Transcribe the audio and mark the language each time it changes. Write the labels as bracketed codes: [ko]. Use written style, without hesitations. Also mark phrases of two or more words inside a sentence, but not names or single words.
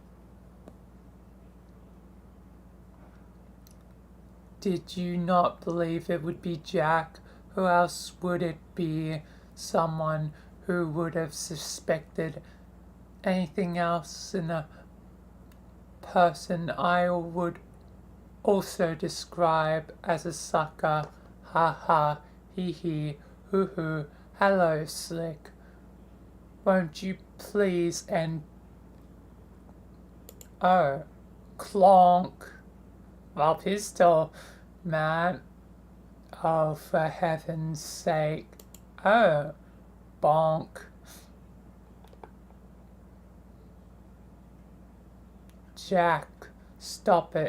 [en] Did you not believe it would be Jack? Who else would it be? Someone who would have suspected anything else in a person I would also describe as a sucker. Ha ha, hee hee, hoo hoo, hello Slick. Won't you please and... Oh, clonk. Well, pistol, man. Oh, for heaven's sake. Oh, bonk. Jack, stop it.